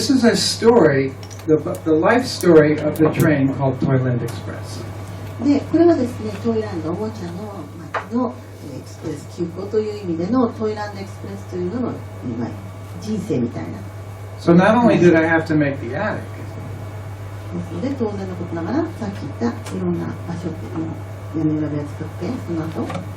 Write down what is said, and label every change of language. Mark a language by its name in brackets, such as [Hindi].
[English] This is a story, the life story of the train called Toyland Express. [Japanese] でこれはですね、トイランドおもちゃの街のエクスプレス急行という意味でのトイランドエクスプレスというのの、まあ、人生みたいな。 [English] So not only did I have to make the attic, [Japanese] ですので当然のことながらさっき言ったいろんな場所屋根裏部屋作ってその後